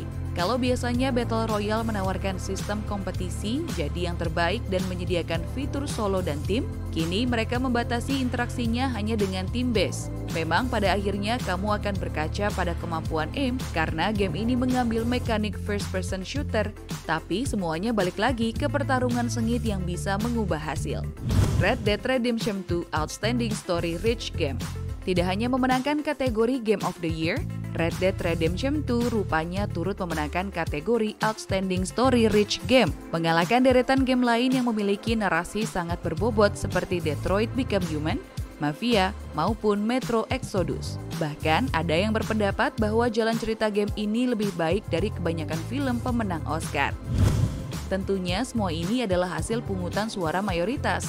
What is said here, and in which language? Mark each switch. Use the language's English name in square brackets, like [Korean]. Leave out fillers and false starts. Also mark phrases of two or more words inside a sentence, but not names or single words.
[Indonesian] Kalau biasanya Battle Royale menawarkan sistem kompetisi, jadi yang terbaik dan menyediakan fitur solo dan tim, kini mereka membatasi interaksinya hanya dengan tim base. Memang pada akhirnya kamu akan berkaca pada kemampuan aim karena game ini mengambil mekanik [English] first person shooter, [Indonesian] tapi semuanya balik lagi ke pertarungan sengit yang bisa mengubah hasil. Red Dead Redemption 2 Outstanding Story Rich Game. Tidak hanya memenangkan kategori Game of the Year, Red Dead Redemption 2 rupanya turut memenangkan kategori Outstanding Story Rich Game, mengalahkan deretan game lain yang memiliki narasi sangat berbobot seperti Detroit Become Human, Mafia, maupun Metro Exodus. Bahkan ada yang berpendapat bahwa jalan cerita game ini lebih baik dari kebanyakan film pemenang Oscar. Tentunya semua ini adalah hasil pungutan suara mayoritas.